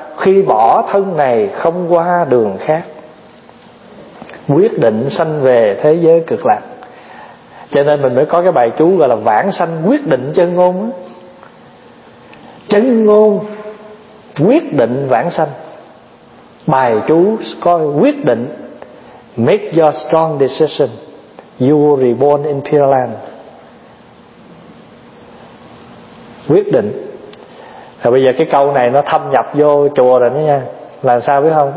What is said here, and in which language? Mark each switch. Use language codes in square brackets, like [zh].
[vi] Khi bỏ thân này không qua đường khác, quyết định sanh về thế giới cực lạc. Cho nên mình mới có cái bài chú gọi là vãng sanh quyết định chân ngôn. Chân ngôn quyết định vãng sanh. Bài chú coi quyết định. [en] Make your strong decision, you will reborn in Pure Land. [vi] Quyết định. Và bây giờ cái câu này nó thâm nhập vô chùa rồi nha. Là sao biết không?